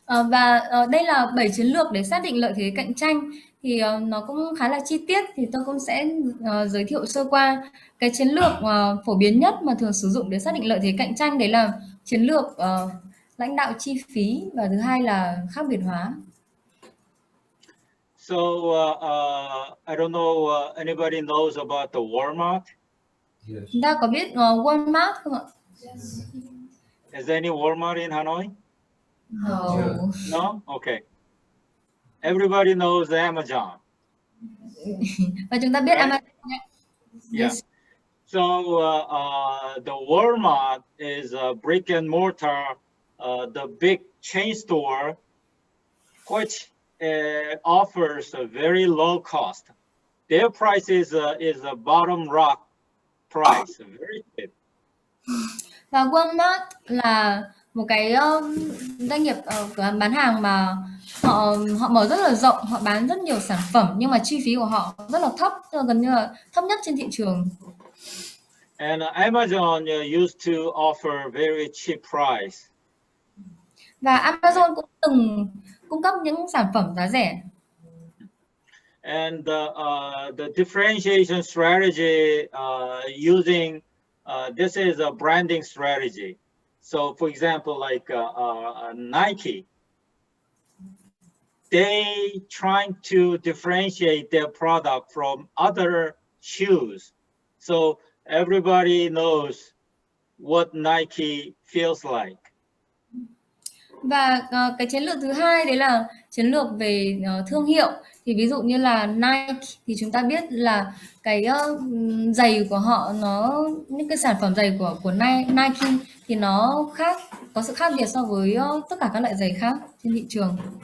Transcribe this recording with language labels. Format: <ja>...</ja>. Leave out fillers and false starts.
<vi>Và đây là 7 chiến lược để xác định lợi thế cạnh tranh, thì nó cũng khá là chi tiết, thì tôi cũng sẽ giới thiệu sơ qua. Cái chiến lược phổ biến nhất mà thường sử dụng để xác định lợi thế cạnh tranh đấy là chiến lược lãnh đạo chi phí, và thứ hai là khác biệt hóa.</vi> <en>So I don't know anybody knows about the Walmart. Yes.</en> <vi>Chúng ta có biết Walmart không ạ?</vi> <en>Is there any Walmart in Hanoi? No. No? Okay. Everybody knows Amazon.</en> <vi>Và chúng ta biết</vi> <en>Right. Amazon. Yeah. So the Walmart is a brick and mortar, the big chain store, which offers a very low cost. Their price is a bottom rock price, very cheap.</en> <vi>Và Walmart là một cái doanh nghiệp cửa hàng bán hàng mà họ mở rất là rộng, họ bán rất nhiều sản phẩm, nhưng mà chi phí của họ rất là thấp, gần như là thấp nhất trên thị trường.</vi> <en>And Amazon used to offer very cheap price.</en> <vi>Và Amazon cũng từng cung cấp những sản phẩm giá rẻ.</vi> <en>And the differentiation strategy using this is a branding strategy. So, for example, like Nike, they trying to differentiate their product from other shoes. So everybody knows what Nike feels like.</en> <vi>Và cái chiến lược thứ hai đấy là chiến lược về thương hiệu. Thì ví dụ như là Nike thì chúng ta biết là cái giày của họ, những cái sản phẩm giày của Nike thì nó có sự khác biệt so với tất cả các loại giày khác trên thị trường.</vi>